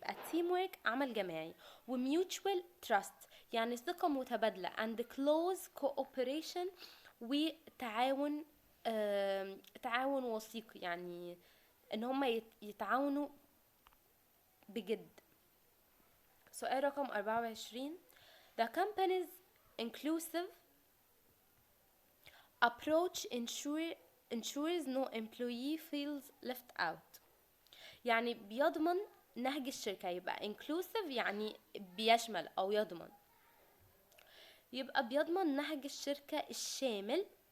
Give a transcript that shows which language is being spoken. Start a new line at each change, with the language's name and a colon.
Arabic: يبقى teamwork عمل جماعي و
English: mutual trust
Arabic: يعني ثقة متبادلة
English: and close cooperation
Arabic: وتعاون تعاون وثيق يعني ان هم يتعاونوا بجد. سؤال رقم 24
English: The company's inclusive approach ensures no employee feels left out.
Arabic: يعني بيضمن نهج الشركة. يبقى inclusive يعني بيشمل أو يضمن. يبقى بيضمن نهج الشركة الشامل.